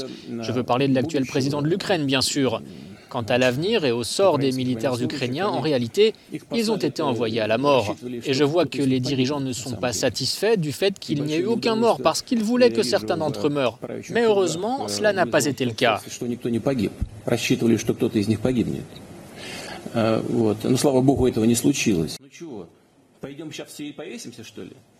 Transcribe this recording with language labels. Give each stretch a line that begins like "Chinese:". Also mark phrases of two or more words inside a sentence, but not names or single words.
French: Je veux parler de l'actuel président de l'Ukraine, bien sûr. Quant à l'avenir et au sort des militaires ukrainiens, en réalité, ils ont été envoyés à la mort. Et je vois que les dirigeants ne sont pas satisfaits du fait qu'il n'y ait eu aucun mort parce qu'ils voulaient que certains d'entre eux meurent. Mais heureusement, cela n'a pas été le cas.
Russian: Вот. Но, слава богу, этого не случилось. Ну чего, пойдем сейчас все и повесимся, что ли?